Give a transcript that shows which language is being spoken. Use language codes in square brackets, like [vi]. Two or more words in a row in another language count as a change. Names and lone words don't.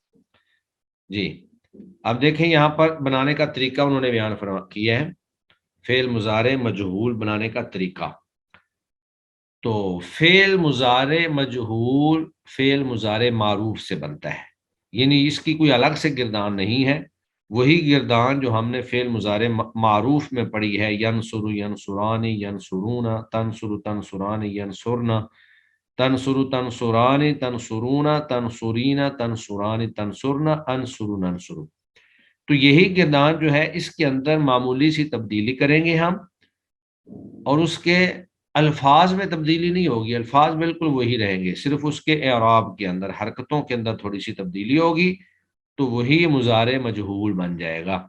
[ur] جی اب دیکھیں یہاں پر بنانے کا طریقہ انہوں نے بیان کیا ہے، فعل مضارع مجہول بنانے کا طریقہ۔ تو فعل مضارع مجہول فعل مضارع معروف سے بنتا ہے، یعنی اس کی کوئی الگ سے گردان نہیں ہے، وہی گردان جو ہم نے فعل مضارع معروف میں پڑھی ہے، [ar] ینصر ینصران ینصرون، تنصر تنصران ینصرن، تنصر تنصران تنصرون تنصرین تنصران تنصرن انصر ننصر۔ [ur] تو یہی گردان جو ہے اس کے اندر معمولی سی تبدیلی کریں گے ہم، اور اس کے الفاظ میں تبدیلی نہیں ہوگی، الفاظ بالکل وہی رہیں گے، صرف اس کے اعراب کے اندر، حرکتوں کے اندر تھوڑی سی تبدیلی ہوگی، تو وہی مضارع مجہول بن جائے گا۔